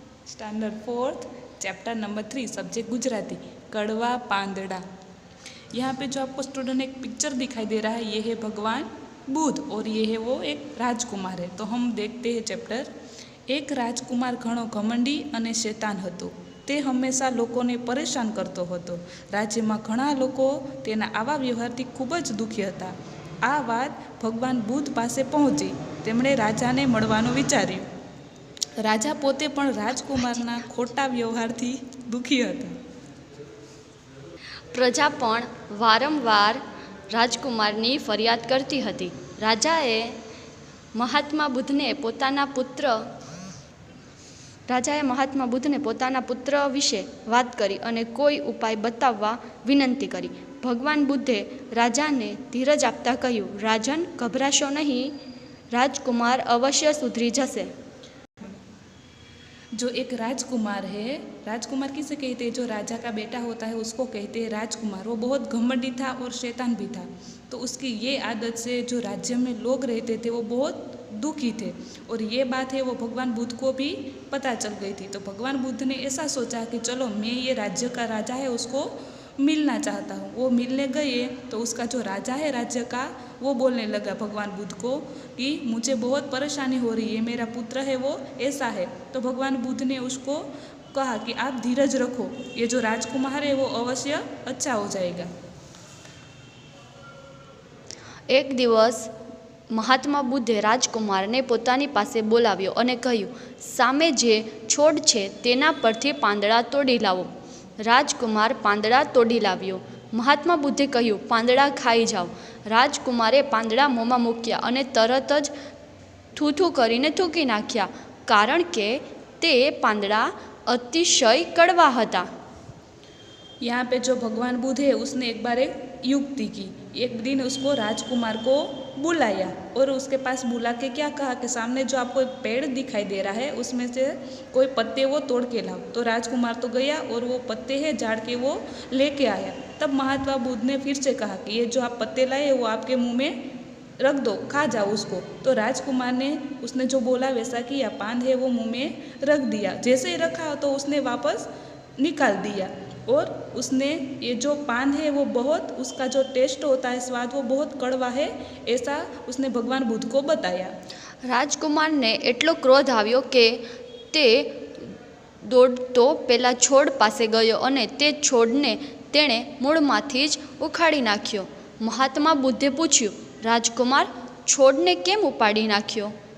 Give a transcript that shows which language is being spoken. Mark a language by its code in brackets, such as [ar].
[en] Standard 4th, chapter number 3, subject Gujarati, कड़वा पांदड़ा। [hi] यहाँ पे जो आपको स्टूडेंट एक पिक्चर दिखाई दे रहा है, ये है भगवान बुद्ध और ये है वो एक राजकुमार है। तो हम देखते हैं चैप्टर। [gu] एक राजकुमार घणो घमंडी અને શેતાન હતો। તે હંમેશા લોકોને પરેશાન કરતો હતો। રાજ્યમાં ઘણા લોકો તેના આવા વ્યવહારથી ખૂબ જ દુઃખી હતા। આ વાત ભગવાન બુદ્ધ પાસે પહોંચી। તેમણે રાજાને મળવાનું વિચાર્યું। રાજા પોતે પણ રાજકુમારના ખોટા વ્યવહારથી દુઃખી હતા। પ્રજા પણ વારંવાર રાજકુમારની ફરિયાદ કરતી હતી। રાજાએ મહાત્મા બુદ્ધને પોતાના પુત્ર વિશે વાત કરી અને કોઈ ઉપાય બતાવવા વિનંતી કરી। ભગવાન બુદ્ધે રાજાને ધીરજ આપતા કહ્યું, રાજન, ગભરાશો નહીં, રાજકુમાર અવશ્ય સુધરી જશે। [hi] जो एक राजकुमार है, राजकुमार किसे कहते हैं? जो राजा का बेटा होता है उसको कहते हैं राजकुमार। वो बहुत घमंडी था और शैतान भी था। तो उसकी ये आदत से जो राज्य में लोग रहते थे वो बहुत दुखी थे और ये बात है वो भगवान बुद्ध को भी पता चल गई थी। तो भगवान बुद्ध ने ऐसा सोचा कि चलो मैं ये राज्य का राजा है उसको मिलना चाहता हूँ। वो मिलने गए तो उसका जो राजा है राज्य का वो बोलने लगा भगवान बुद्ध को कि मुझे बहुत परेशानी हो रही है, मेरा पुत्र है वो ऐसा है। तो भगवान बुद्ध ने उसको कहा कि आप धीरज रखो, ये जो राजकुमार है वो अवश्य अच्छा हो जाएगा। [gu] एक दिवस મહાત્મા બુદ્ધે રાજકુમારને પોતાની પાસે બોલાવ્યો અને કહ્યું, સામે જે છોડ છે તેના પરથી પાંદડા તોડી લાવો। રાજકુમાર પાંદડા તોડી લાવ્યો। મહાત્મા બુદ્ધે કહ્યું, પાંદડા ખાઈ જાઓ। રાજકુમારે પાંદડા મોંમાં મૂક્યા અને તરત જ થૂથું કરીને થૂંકી નાખ્યા, કારણ કે તે પાંદડા અતિશય કડવા હતા। [hi] यहाँ पे जो भगवान बुद्ध है उसने एक बार एक युक्ति की। एक दिन उसको राजकुमार को बुलाया और उसके पास बुला के क्या कहा कि सामने जो आपको एक पेड़ दिखाई दे रहा है उसमें से कोई पत्ते वो तोड़ के लाओ। तो राजकुमार तो गया और वो पत्ते हैं झाड़ के वो लेके आया। तब महात्मा बुद्ध ने फिर से कहा कि ये जो आप पत्ते लाए वो आपके मुंह में रख दो, खा जाओ उसको। तो राजकुमार ने उसने जो बोला वैसा किया, पान है वो मुंह में रख दिया। जैसे ही रखा तो उसने वापस निकाल दिया और उसने ये जो पान है वो बहुत, उसका जो टेस्ट होता है, स्वाद, वो बहुत कड़वा है, ऐसा उसने भगवान बुद्ध को बताया। [gu] રાજકુમારને એટલો ક્રોધ આવ્યો કે તે દોડતો પેલા છોડ પાસે ગયો અને તે છોડને તેણે મૂળમાંથી જ ઉખાડી નાખ્યો। મહાત્મા બુદ્ધે પૂછ્યું, રાજકુમાર, છોડને કેમ ઉપાડી નાખ્યો?